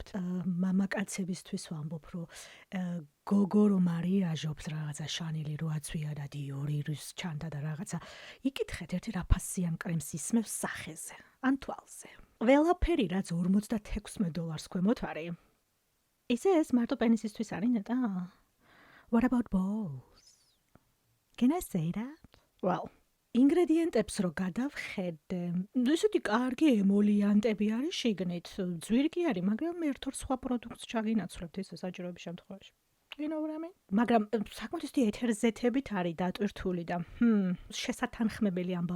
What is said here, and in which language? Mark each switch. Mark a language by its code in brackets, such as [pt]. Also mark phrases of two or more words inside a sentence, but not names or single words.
[ka] მამაკაცებისთვის ვამბობ, რომ გოგო რომ არიაჟობს რაღაცა შანელი რო აცვია და დიორი რის ჩანდა და რაღაცა. იკითხეთ ერთი რა ფასიან კრემს ისმევს სახეზე, ან თვალზე. ყველაფერი რაც $56 ქვემოთ არის. ისე ეს მარტო პენისისთვის არის ნეტა? [en] What about balls? Can I say that? Well, [ka] ინგრედიენტებს რო გადავხედე, ისეთი კარგი ემოლიანტები არის შიგნით, ძვირკი არის, მაგრამ ერთ-ორ სხვა პროდუქტს ჩაგინაცვლებთ ისე საჭიროების შემთხვევაში. მაგრამ საკმაოდ ეთერზეთებით არის დატვირთული და შესათანხმებელი ამბავი.